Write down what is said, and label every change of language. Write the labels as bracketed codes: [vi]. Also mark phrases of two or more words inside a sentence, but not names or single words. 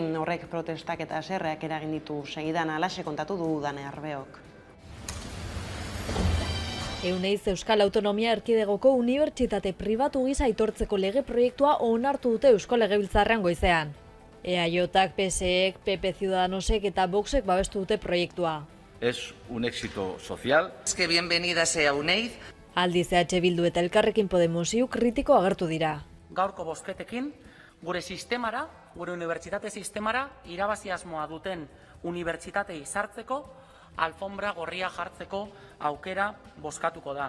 [eu] Horrek protestak eta haserreak eragin ditu segidan, halaxe kontatu du Dane Arbeok. Euneiz Euskal Autonomia Erkidegoko unibertsitate pribatu gisa aitortzeko lege proiektua onartu dute Eusko Legebiltzarrean goizean. EAJak, PSek, PP Ciudadanosek eta Voxek babestu dute proiektua. [es] Es un éxito social. Es que bienvenida sea Euneiz. [eu] Aldiz EH Bildu eta Elkarrekin Podemos kritiko agertu dira. Gaurko bozketekin, gure sistemara, gure unibertsitate sistemara, irabazi asmoa duten unibertsitatei sartzeko, alfombra gorria jartzeko aukera bozkatuko da.